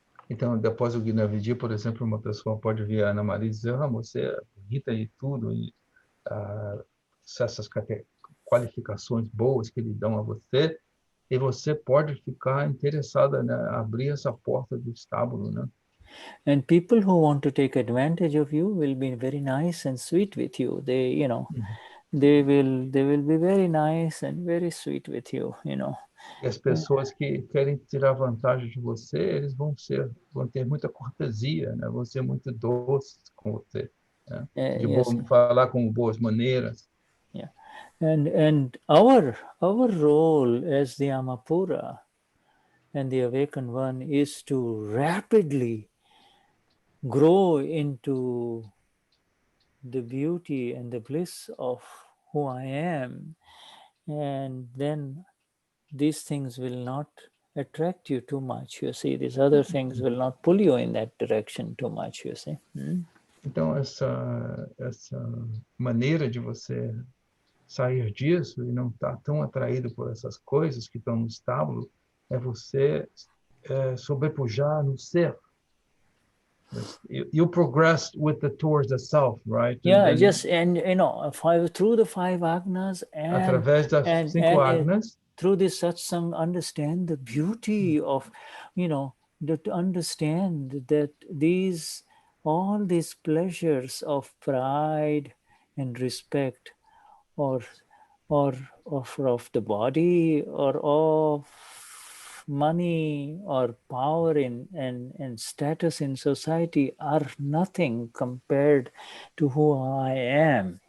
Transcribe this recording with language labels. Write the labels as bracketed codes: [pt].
[pt] Então, depois do Gnavidi, por exemplo, uma pessoa pode vir a Ana Maria e dizer, você é bonita e tudo, e essas qualificações boas que lhe dão a você, e você pode ficar interessada, né, abrir essa porta do estábulo, né? [en] And people who want to take advantage of you will be very nice and sweet with you. They, you know, they will be very nice and very sweet with you, you know. [pt] E as pessoas que querem tirar vantagem de você, eles vão ter muita cortesia, né? Vão ser muito doces com você, né? Falar com boas maneiras. [en] Yeah, and our role as the Amapura and the awakened one is to rapidly grow into the beauty and the bliss of who I am, and then these things will not attract you too much. You see, these other things will not pull you in that direction too much. You see. [pt] Então, essa maneira de você sair disso e não estar tão atraído por essas coisas que estão no estábulo é você sobrepujar no ser. [en] You progress with the towards the self, right? Yeah, just and through the five agnas [pt] através das cinco agnas, [en] through this satsang, understand the beauty of, to understand that all these pleasures of pride and respect, or of the body, or of money or power and status in society are nothing compared to who I am.